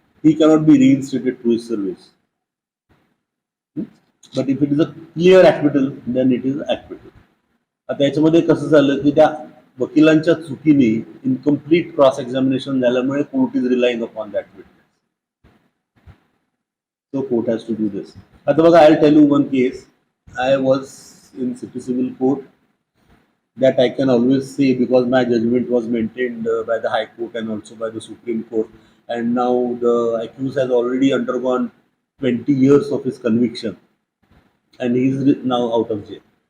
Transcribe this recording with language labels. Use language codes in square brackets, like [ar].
[en] He cannot be reinstated to his service. But if it is a clear acquittal, then it is acquittal. [mr] आता याच्यामध्ये कसं झालं की त्या वकिलांच्या चुकीने इनकम्प्लीट क्रॉस एक्झामिनेशन झाल्यामुळे [en] Court is relying upon that witness. So court has to do this. [mr] आता बघा, [en] I'll tell you one case. I was in city civil court that I can always say because my judgment was maintained by the High Court and also by the Supreme Court. And now the accused has already undergone 20 years of his conviction and he is now out of jail.